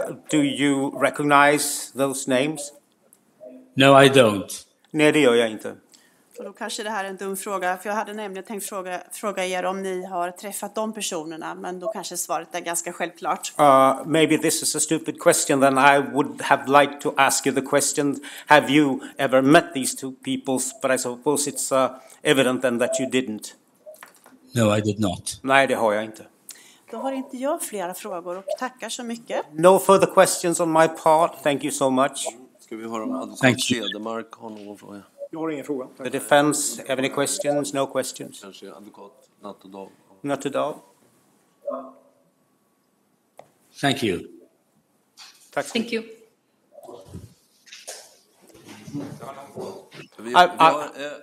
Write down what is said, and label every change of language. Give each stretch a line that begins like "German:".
English: do you recognize those names? No, I don't.
Swedish: Nej, det gör jag inte. Och då kanske det här är en dum fråga, för jag hade nämligen tänkt fråga er om ni har träffat de personerna, men då kanske svaret är ganska självklart.
English: Maybe this is a stupid question, then I would have liked to ask you the question, have you ever met these two people? But I suppose it's evident then that you didn't. No, I did not.
Swedish: Nej, det har jag inte. Då har inte jag flera frågor och tackar så mycket.
English: No further questions on my part. Thank you so much.
Swedish: Ska vi höra om advokat Cedermark har någon fråga? Jag har ingen fråga.
English: The defense, have any questions? No questions.
Swedish: Kanske advokat Nattodal?
English: Not at all. Thank you.
Swedish: Tack så mycket.
English: Thank you.